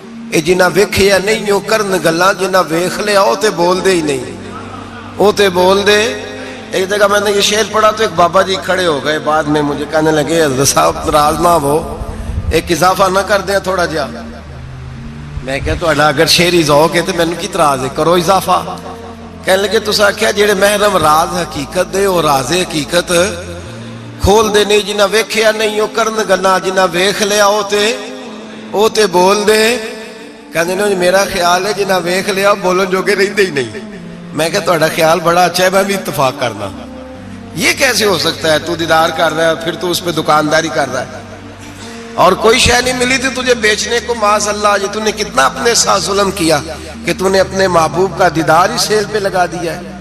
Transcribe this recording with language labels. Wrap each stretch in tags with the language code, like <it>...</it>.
<pa>اے جنہ ویکھیا نہیں او کرن گلاں، جنہ ویکھ لیا او تے بول دے ہی نہیں، او تے بول دے.</pa> <ur>ایک جگہ میں نے یہ شعر پڑھا تو ایک بابا جی کھڑے ہو گئے، بعد میں مجھے کہنے لگے حضرت صاحب ناراض نہ ہو، ایک اضافہ نہ کر دیں</ur> <pa>تھوڑا جہا.</pa> <ur>میں کہا تو اگر شعری ذوق ہے تو</ur> <pa>مینوں کی اعتراض ہے،</pa> <ur>کرو اضافہ.</ur> <pa>کہنے لگے تساں آکھیا جڑے محرم راز حقیقت دے او راز حقیقت کھول دے نہیں، جنہ ویکھیا نہیں او کرن گلاں، جنہ ویکھ لیا او تے بول دے. کہندے نے میرا خیال ہے جنہ ویکھ لیا بولن جوگے رہندے ہی نہیں. میں کہا تہاڈا خیال بڑا اچھا ہے، میں بھی اتفاق کرنا.</pa> <ur>یہ کیسے ہو سکتا ہے؟ تو دیدار کر رہا ہے پھر تو اس پہ دکانداری کر رہا ہے، اور کوئی شے نہیں ملی تھی تجھے بیچنے کو. معاذ اللہ، یہ تو نے کتنا اپنے ساتھ ظلم کیا کہ تو نے اپنے محبوب کا دیدار ہی سیل پہ لگا دیا ہے.</ur>